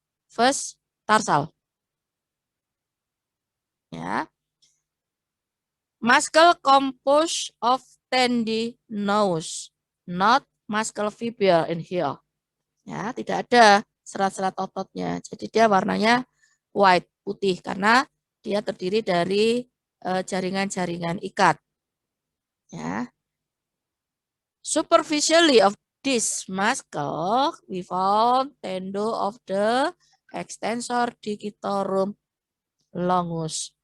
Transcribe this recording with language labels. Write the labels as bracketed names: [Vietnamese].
[English] First tarsal. Ya. Muscle composed of tendinous, not muscle fiber in here. [Indonesian] Ya, tidak ada serat-serat ototnya. Jadi dia warnanya white, putih karena dia terdiri dari jaringan-jaringan ikat. Ya. [English] Superficially of this muscle, we found tendon of the extensor digitorum longus.